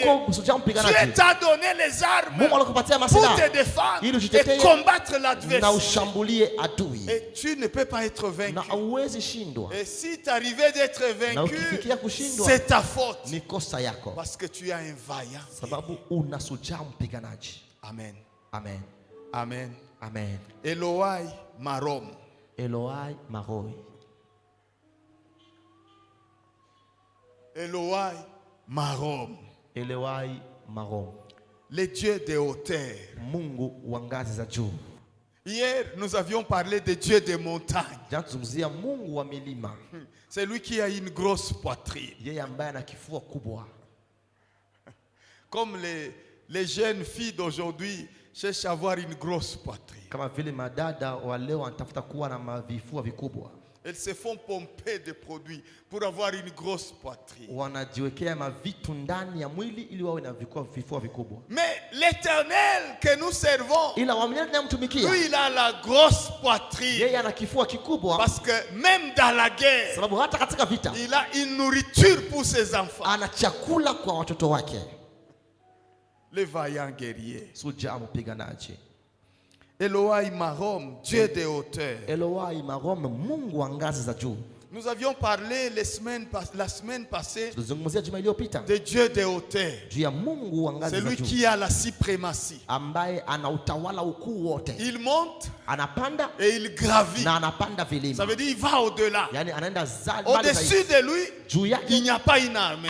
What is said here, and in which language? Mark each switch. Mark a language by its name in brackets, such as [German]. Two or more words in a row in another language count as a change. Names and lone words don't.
[French] Dieu t'a donné les armes pour te défendre et combattre l'adversaire. Et tu ne peux pas être vaincu. Et si tu arrivais d'être vaincu, c'est ta faute. Parce que tu as un vaillant. Amen. Amen. Amen. Amen. [Hebrew] Elohai Marom. Elohai Maroi. Elohai Marom. Elohai Marom. [French] Le Dieu des hauteurs. [Swahili] Mungu wa ngazi za juu. [French] Hier, nous avions parlé de Dieu des montagnes. [Swahili] Mungu wa milima. [French] C'est lui qui a une grosse poitrine. [Swahili] Yeye ambaye ana kifua kubwa. [French] Comme les jeunes filles d'aujourd'hui cherchent à avoir une grosse poitrine. [Swahili] Kama vile madada wa leo wanatafuta kuwa na vifua vikubwa. [French] Elles se font pomper de produits pour avoir une grosse poitrine. [Swahili] Wanajiwekea mavitu ndani ya mwili ili wawe na vifua vikubwa. [French] Mais l'Éternel que nous servons, [Swahili] ila waamini tunamtumikia, [French] lui il a la grosse poitrine. [Swahili] Yeye ana kifua kikubwa. [French] Parce que même dans la guerre, [Swahili] sababu hata katika vita, [French] il a une nourriture pour ses enfants. [Swahili] Ana chakula kwa watoto wake. [French] Le vaillant guerrier. [Swahili] Shujaa mpiganaji. [Hebrew] Elohai Marom, [French] Dieu des hauteurs. [Hebrew] Elohai Marom, [Swahili] Mungu wa ngazi za juu. [French] Nous avions parlé la semaine passée de Dieu des hauteurs. C'est lui qui a la suprématie. Il monte et il gravit. Ça veut dire qu'il va au-delà. Au-dessus de lui, il n'y a pas une armée.